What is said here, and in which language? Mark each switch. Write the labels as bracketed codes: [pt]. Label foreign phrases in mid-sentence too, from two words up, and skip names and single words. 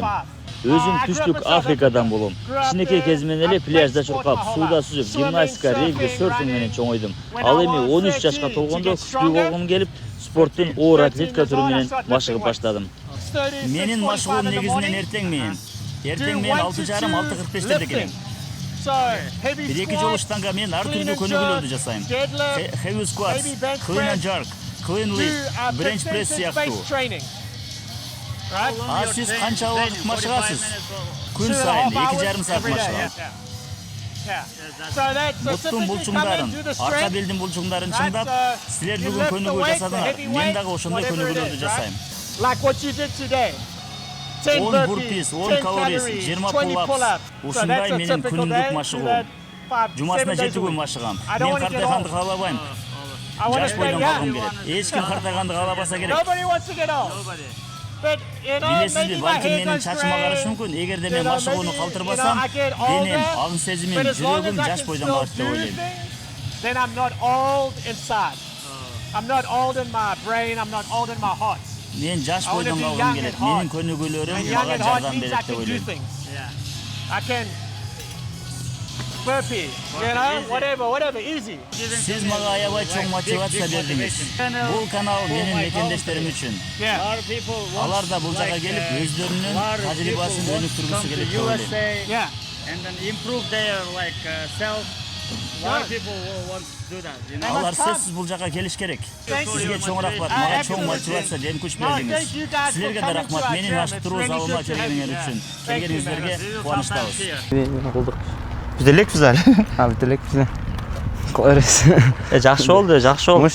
[ky] Өзүм түштүк Африкадан болом. Кичинекей кезимден эле пляжда чуркап, сууда сүзүп, гимнастика, регби, серфинг менен чоңойдум. Ал эми 13 жашка толгондо күчтүү болгум келип, спорттун оор атлетика түрү менен машыгып баштадым. Менин машыгуум негизинен эртең менен 6:30-6:45 келем. Бир-эки жолу штанга менен ар түрдүү көнүгүүлөрдү жасайм. [en] Heavy squats, clean and jerk, clean lift, bench press сыяктуу. [ky] Сиз канча убакыт машыгасыз? Күн сайын 2,5 саат машыгам. Буттун булчуңдарын, арка белдин булчуңдарын чыңдап, силер бүгүн көнүгүү жасадыңар. Мен дагы ошондой көнүгүүлөрдү жасайм. [en] 10 burpees, 10 calories, 20 pull-ups. [ky] Ушундай менин күнүмдүк машыгуум. Жумасына 7 күн машыгам. Мен картайганды каалабайм. Жаш бойдон калгым келет. Эч ким картайганды каалабаса керек. Билесизби, балким менин чачым агарышы мүмкүн. Эгерде мен машыгууну калтырбасам, денем, аңын сезимим, жүрөгүм жаш бойдон калат деп ойлойм. [en] Then I'm not old inside. I'm not old in my brain, I'm not old in my heart. [ky] Мен жаш бойдон калгым келет. Менин көнүгүүлөрүм мага жардам берет деп ойлойм. [en] I can burpee, whatever, easy. [ky] Сиз мага аябай чоң мотивация бердиңиз. Бул канал менин мекендештерим үчүн. Алар да бул жака келип, өздөрүнүн тажрыйбасын өнүктүргүсү келет деп ойлойм. [en] And then improve their self. A lot of people want to do that, you know. [ky] Алар сөзсүз бул жака келиш керек. Сизге чоң рахмат, мага чоң мотивация жөн күч бердиңиз. Силерге да рахмат, менин ашыктыруу залыма келгениңер үчүн. Келгениңиздерге кубанычтабыз. Биз элекпиз али. Биз элекпиз. Кыла беребиз. Жакшы болду, жакшы болду.